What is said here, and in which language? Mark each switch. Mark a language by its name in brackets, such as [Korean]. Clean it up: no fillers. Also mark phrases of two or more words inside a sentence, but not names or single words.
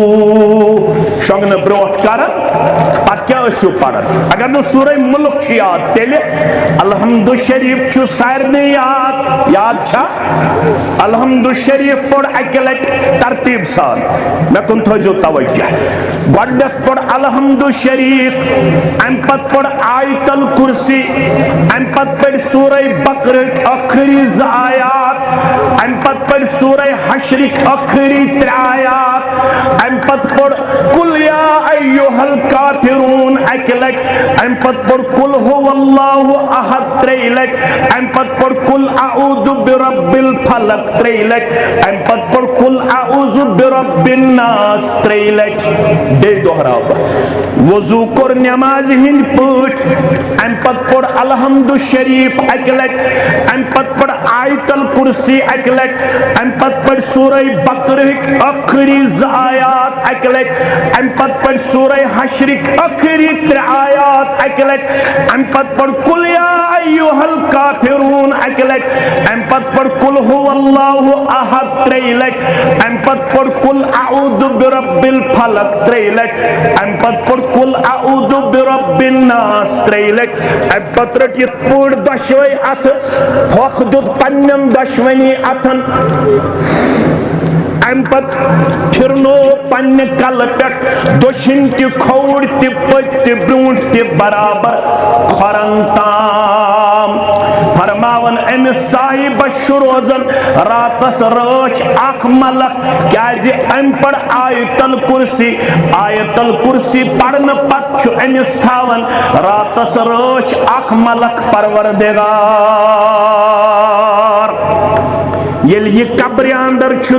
[Kashmiri] شنگن برونٹ کرن پتہ کیا ٲسِو پڑھن اگر نہ سورہ ملک چھ یاد تیلہِ الحمد شریف چھ سارنٕے یاد چھا الحمد شریف پوٚر اکہِ لٹہِ ترتیب سان مےٚ کُن تھٲیزیو توجہ گۄڈنیٚتھ پوٚر الحمد شریف امہِ پتہٕ پوٚر آیت الکرسی امہِ پتہٕ پٔرۍ سورہ بقرٕکۍ ٲخری 2 آیات امہِ پتہٕ پٔرۍ سورہ حشرٕکۍ ٲخری 3 آیات امہِ پتہٕ پوٚر قل یا ایھا الکافرون اکہِ لٹہِ امہِ پتہٕ پوٚر قل هو اللہ احد 3 لٹہِ امہِ پتہٕ پوٚر قل اعوذ برب الفلق 3 لٹہِ امہِ پتہٕ پوٚر قل اعوذ برب الناس 3 لٹہِ بیٚیہِ دۄہراو بہٕ وضو کوٚر نمازِ ہٕنٛدۍ پٲٹھۍ امہِ پتہٕ پوٚر الحمد شریف اکہِ لٹہِ امہِ پتہٕ پوٚر آیت الکرسی اکہِ لٹہِ امہِ پتہٕ پوٚر سورہ بقرٕکۍ ٲخری 2 آیات اکہِ لٹہِ امہِ پتہٕ پوٚر سورہ حشرٕکۍ ٲخری 3 آیات اکہِ لٹہِ امہِ پتہٕ پوٚر قل یا ایھا الکافرون اکہِ لٹہِ امہِ پتہٕ پوٚر قل هو اللہ احد 3 لٹہِ امہِ پتہٕ پوٚر قل اعوذ برب الفلق 3 لٹہِ امہِ پتہٕ پوٚر قل اعوذ برب الناس 3 لٹہِ امہِ پتہٕ رٔٹ یِتھ پٲٹھۍ دۄشوے اَتھٕ پھۄکھ دیُت پننٮ۪ن دۄشوٕنی اَتھن امہِ پتہٕ پھِرنو پننہِ کلہٕ پٮ۪ٹھ دٔچھِنۍ تہِ کھووُر تہِ پٔتۍ تہِ برٛونٛٹھ تہِ برابر کھۄرن تام فرماون أمِس صاحبس چھُ روزان راتس رٲچھ اکھ ملک کیازِ أمۍ پٔر آیت الکرسی پرنہٕ پتہٕ چھُ أمِس تھاوان راتس رٲچھ اکھ ملک پروردگار ییٚلہِ یہِ قبرِ اندر چھُ